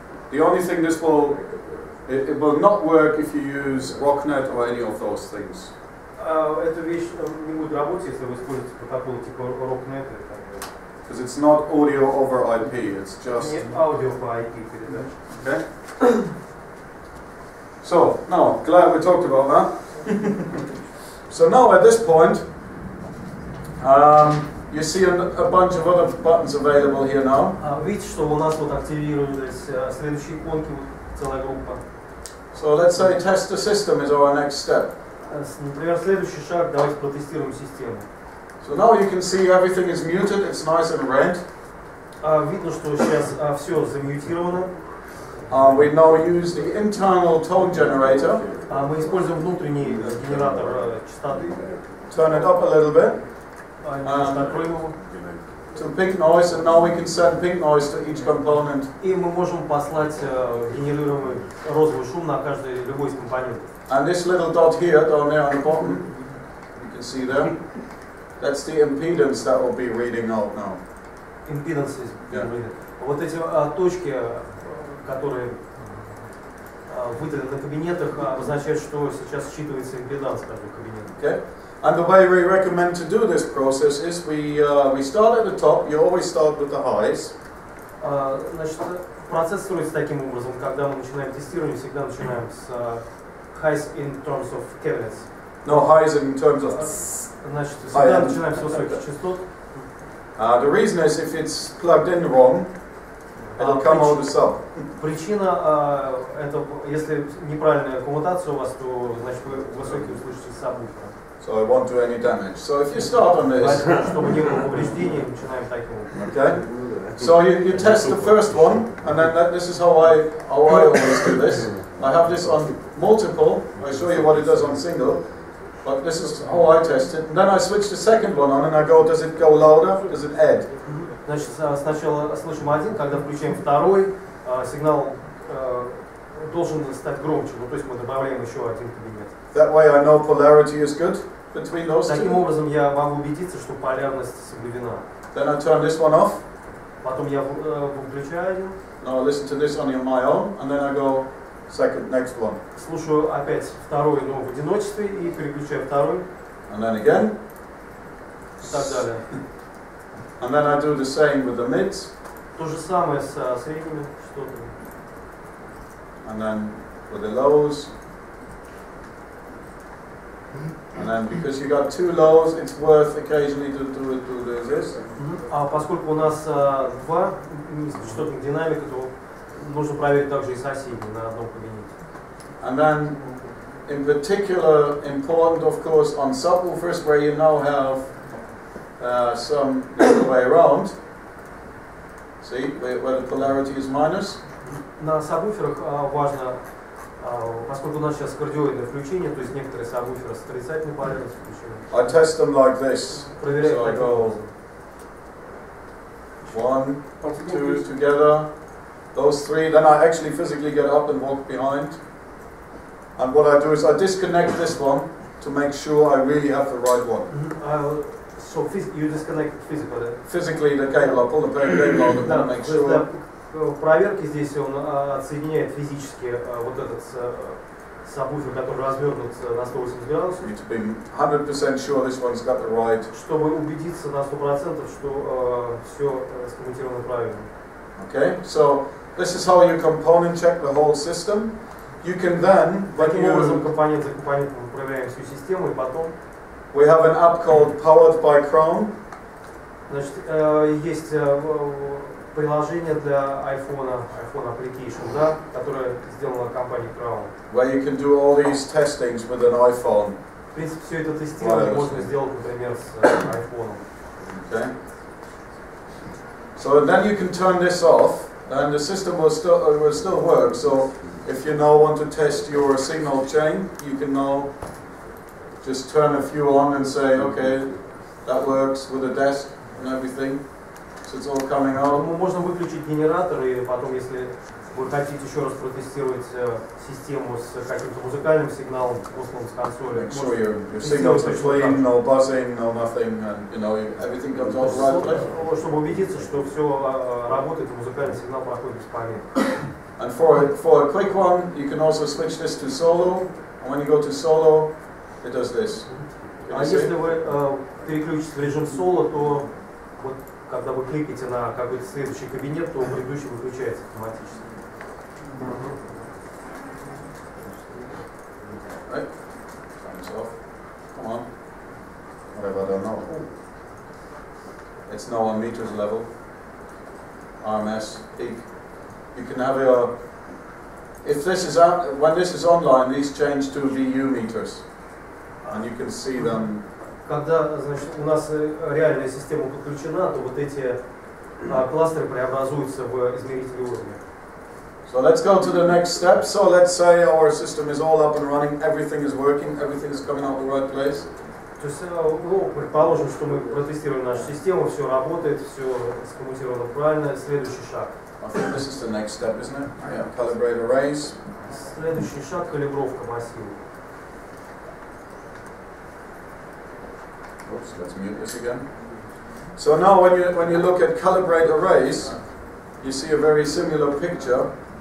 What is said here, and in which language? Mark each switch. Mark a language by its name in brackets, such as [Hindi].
[English] The only thing this will, it will not work if you use RockNet or any of those things. [Russian] Эта вещь не будет работать, если вы используете протокол типа RockNet. [English] Because it's not audio over IP, it's just... [Russian] Не аудио по IP передаче. [English] Okay? So, now, glad we talked about that. So now at this point, you see a bunch of other buttons available here now. [Russian] Видите, что у нас вот активировались следующие иконки, целая группа. [English] So let's say test the system is our next step. [Russian] Например, следующий шаг, давайте протестируем систему. [English] So now you can see everything is muted, it's nice and red. [Russian] Видно, что сейчас все замьютировано. [English] We now use the internal tone generator. [Russian] Мы используем внутренний генератор частоты. [English] Turn it up a little bit. [Russian] Откроем его. [English] To pink noise, and now we can send pink noise to each component. [Russian] И мы можем послать генерируемый розовый шум на каждый любой из компонентов. [English] And this little dot here, down there on the bottom, you can see there, that's the impedance that will be reading out now. Impedance. Yeah. [Russian] Вот эти точки, которые выделены на кабинетах, обозначают, что сейчас считывается импеданс каждого кабинета. [English] Okay. And the way we recommend to do this process is we start at the top. You always start with the highs. [Russian] Значит, процесс строится таким образом, когда мы начинаем тестирование, всегда начинаем с [English] highs in terms of cabinets. No, highs in terms of. [Russian] Значит, всегда начинаем с высоких частот. [English] The reason is if it's plugged in wrong, it'll come out as sub. [Russian] Причина это, если неправильная коммутация у вас, то значит вы высокие услышите сабвуфера. [English] So I won't do any damage. So if you start on this, [Russian] чтобы не было повреждений, начинаем таким образом. [English] Okay. So you test the first one, and then this is how I always do this. I have this on multiple. I show you what it does on single, but this is how I test it. And then I switch the second one on, and I go, does it go louder? Does it add? [Russian] Значит, сначала слышим один, когда включаем второй, сигнал должен стать громче. Ну, то есть мы добавляем еще один кабинет. [English] That way I know polarity is good between those two. [Russian] Таким образом я могу убедиться, что полярность соблюдена. [English] Then I turn this one off. [Russian] Потом я выключаю один. [English] Now I listen to this on my own, and then I go next one. [Russian] Слушаю опять второй, но в одиночестве, и переключаю второй. [English] And then again. [Russian] И так далее. [English] And then I do the same with the mids. [Russian] То же самое с средними частотами. [English] And then with the lows. And then because you got two lows, it's worth occasionally to do this. [Russian] А поскольку у нас два низкочастотных динамика, то нужно проверить также и соседние на одном кабинете. [English] And then, in particular, important of course on subwoofers where you now have some the other way around. See where the polarity is minus. [Russian] На сабвуферах важно, поскольку у нас сейчас кардиоидное включение, то есть некоторые сабвуферы с отрицательной полярностью включены. [English] I test them like this. [Russian] Проверяю [English] So I [Russian] таким [English] go [Russian] образом. [English] 1, 2 together. Those three. Then I actually physically get up and walk behind. And what I do is I disconnect this one to make sure I really have the right one. So you disconnect physically. Physically the cable. I pull the cable out and make sure. [Russian] В проверке здесь он отсоединяет физически вот этот сабвуфер, который развернут на 180 градусов. [English] You need to be 100% sure this one's got the right. [Russian] Чтобы убедиться на 100%, что все скоммутировано правильно. [English] Okay, so this is how you component check the whole system. You can then, [Russian] Таким образом, компонент за компонентом мы проверяем всю систему, и потом. [English] We have an app called Powered by Chrome. [Russian] Значит, есть приложение для iPhone Application, да, которое сделано компанией Crown. [English] Where you can do all these testings with an iPhone. [Russian] В принципе, все это тестирование можно сделать, например, с iPhone. [English] Okay. So then you can turn this off, and the system will still work. So if you now want to test your signal chain, you can now just turn a few on and say, okay, that works with the desk and everything. So it's all coming out. [Russian] Можно выключить генератор, и потом, если вы хотите еще раз протестировать систему с каким-то музыкальным сигналом, посланным с консоли. [English] Make sure your signals are clean, no buzzing, no nothing, and everything comes out right. [Russian] Чтобы убедиться, что все работает, и музыкальный сигнал проходит без помех. [English] And for a quick one, you can also switch this to solo. And when you go to solo, it does this. [Russian] А если вы переключите в режим соло, то вот, когда вы кликаете на какой-то следующий кабинет, то предыдущий выключается автоматически. [English] Right? Time's off. Come on. Whatever, I don't know. It's now on meters level. RMS, peak. You can have your... If this is out, when this is online, these change to VU meters. And you can see them. [Russian] Когда, значит, у нас реальная система подключена, то вот эти кластеры преобразуются в измерители уровня. [English] So let's go to the next step. So let's say our system is all up and running, everything is working, everything is coming out the right place. [Russian] То есть, ну, предположим, что мы протестируем нашу систему, все работает, все скоммутировано правильно. Следующий шаг. [English] I think this is the next step, isn't it? Yeah, calibrate arrays. [Russian] Следующий шаг — калибровка массива. [English] Oops, let's mute this again. So now when you look at calibrate arrays, you see a very similar picture.